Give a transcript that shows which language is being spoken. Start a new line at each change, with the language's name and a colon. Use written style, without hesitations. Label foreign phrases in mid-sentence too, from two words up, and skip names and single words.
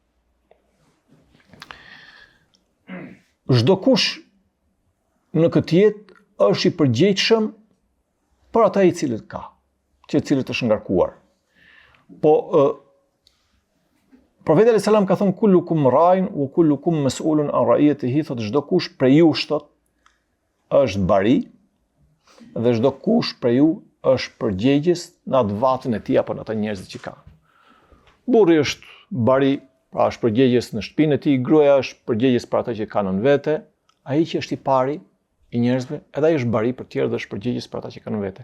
Albanian: Çdo kush në këtë jetë është i përgjegjshëm për ata i cilët ka, cilët është ngarkuar. Po Profeti
Arabic: عليه السلام
Albanian: ka thënë
Arabic: كلكم راع وكلكم مسؤول عن رعيته,
Albanian: thotë çdo kush prej jush është bari dhe çdo kush prej ju është përgjegjës në atë vatën e tij apo në ata njerëzit që ka. Burri është bari, pra është përgjegjës në shtëpinë e tij, gruaja është përgjegjës për ata që ka nën vete, ai që është i pari i njerëzve, edhe ai është bari për tjerë dhe është përgjegjës për ata që kanë vete.